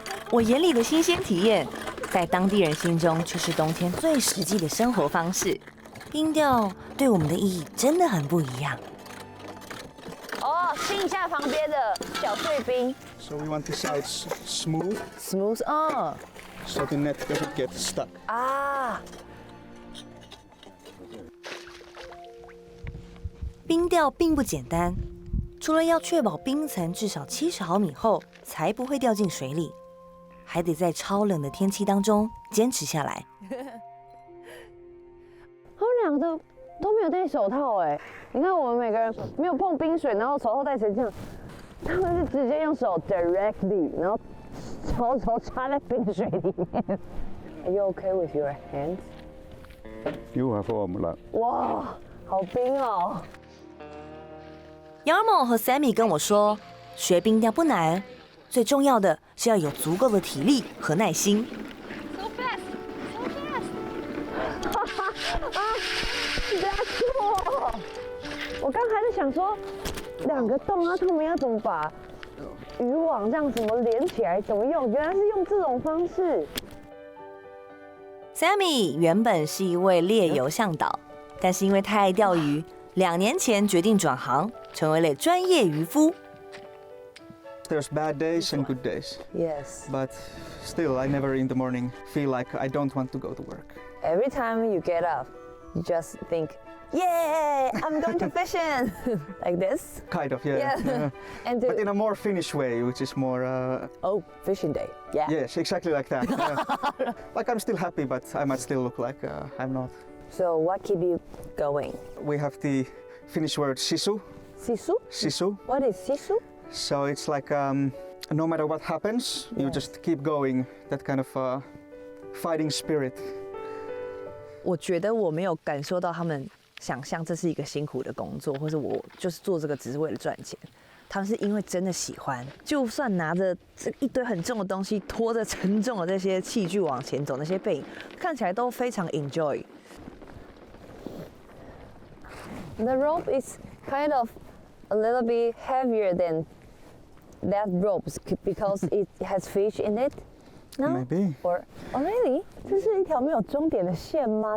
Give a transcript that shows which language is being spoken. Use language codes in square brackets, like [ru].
[zh] 我眼里的新鲜体验，在当地人心中却是冬天最实际的生活方式。冰钓对我们的意义真的很不一样。哦，亲一下旁边的小碎冰。 [en] So we want the sides smooth. Smooth, 哦。 So the net doesn't get stuck. 啊。 [zh] 冰钓并不简单，除了要确保冰层至少70毫米厚才不会掉进水里，还得在超冷的天气当中坚持下来。他们两个都没有戴手套哎，你看我们每个人没有碰冰水，然后手套戴成这样，他们是直接用手 [en] directly， [zh] 然后手插在冰水里面。 Are you okay with your hands? You have warm. 哇，好冰哦！ Jarmo 和 Sami 跟我说，学冰钓不难，最重要的是要有足够的体力和耐心。 [en] So fast, so fast. 哈哈啊，that's cool！ [zh] 我刚还在想说，2个洞啊，他们要怎么把渔网这样怎么连起来，怎么用？原来是用这种方式。 Sami 原本是一位猎游向导，但是因为太爱钓鱼，2年前决定转行，成为了专业渔夫。 [en] There's bad days and good days. Yes. But still, I never in the morning feel like I don't want to go to work. Every time you get up, you just think, "Yay! I'm going to fishing!" Like this. Kind of, yeah. Yeah. And but in a more Finnish way, which is more. Oh, fishing day. Yeah. Yes, exactly like that. Like I'm still happy, but I might still look like I'm not. So what keep you going? We have the Finnish word sisu. Sisu? Sisu. What is sisu? So it's like no matter what happens, you just keep going. That kind of fighting spirit. [zh] 我觉得我没有感受到他们想象这是一个辛苦的工作，或者我就是做这个只是为了赚钱。他们是因为真的喜欢，就算拿着这一堆很重的东西，拖着沉重的这些器具往前走，那些背影看起来都非常 [en] enjoy。 The rope is kind of a little bit heavier than that rope because it has fish in it. No? Maybe. Or oh really? [zh] 这是一条没有终点的线吗？